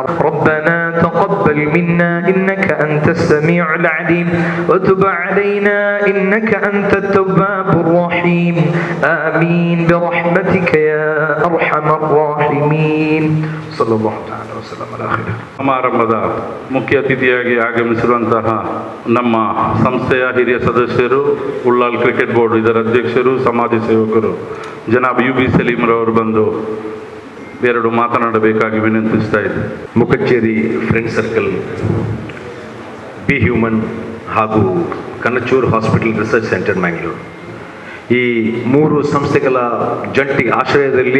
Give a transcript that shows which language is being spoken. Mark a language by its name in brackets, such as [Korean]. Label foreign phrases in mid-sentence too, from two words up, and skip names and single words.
[Arabic] ربنا تقبل منا إنك أنت السميع العليم وتب علينا إنك أنت التواب الرحيم. آمين برحمتك يا أرحم الراحمين. صلى الله تعالى وسلم على خير. [Kannada] ಸಮಾರಂಭದ ಮುಖ್ಯ ಅತಿಥಿಯಾಗಿ ಆಗಮಿಸಿರುವಂತಹ ನಮ್ಮ ಸಂಸ್ಥೆಯ ಹಿರಿಯ ಸದಸ್ಯರು, ಉಳ್ಳಾಲ್ ಕ್ರಿಕೆಟ್ ಬೋರ್ಡ್ ಇದರ ಅಧ್ಯಕ್ಷರು, ಸಮಾಜ ಸೇವಕರು ಜನಾಬ್ ಯು ಬಿ ಸಲೀಮ್ರವರು ಬಂದು ಎರಡು ಮಾತನಾಡಬೇಕಾಗಿ ವಿನಂತಿಸ್ತಾ ಇದ್ದೆ. ಮುಕಚ್ಚೇರಿ ಫ್ರೆಂಡ್ ಸರ್ಕಲ್, ಬಿ ಹ್ಯೂಮನ್ ಹಾಗೂ ಕನಚೂರ್ ಹಾಸ್ಪಿಟಲ್ ರಿಸರ್ಚ್ ಸೆಂಟರ್ ಮ್ಯಾಂಗ್ಳೂರು, ಈ ಮೂರು ಸಂಸ್ಥೆಗಳ ಜಂಟಿ ಆಶ್ರಯದಲ್ಲಿ